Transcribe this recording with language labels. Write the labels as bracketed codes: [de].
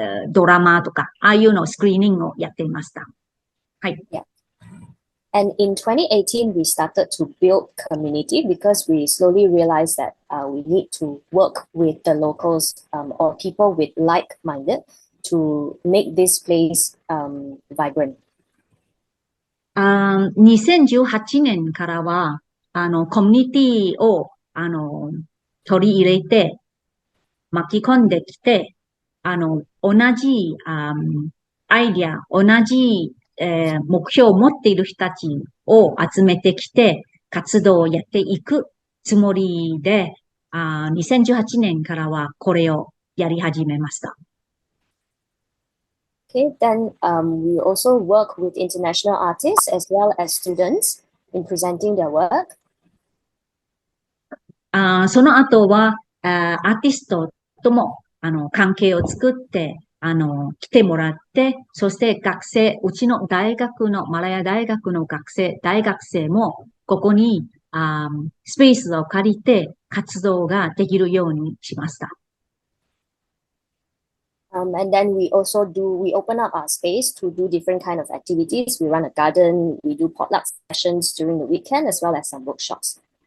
[ja] ドラマとか、ああいうのスクリーニングをやっていました。はい。 [en] Yeah. And in 2018, we started to build community because we slowly realized that we need to work with the locals or people with like-minded to make this place vibrant. [ja] 2018年からは、コミュニティを、取り入れて、巻き込んできて、同じ、アイディア、同じ、目標を持っている人たちを集めてきて、活動をやっていくつもりで、2018年からはこれをやり始めました。 [en] Okay, then we also work with international artists as well as students in presenting their work. [ja] その後は、アーティストとも、関係を作って、来てもらって、そして学生、うちの大学の、マラヤ大学の大学生も、ここに、スペースを借りて活動ができるようにしました。 [en] And then we open up our space to do different kind of activities. We run a garden, we do potluck sessions during the weekend as well as some workshops.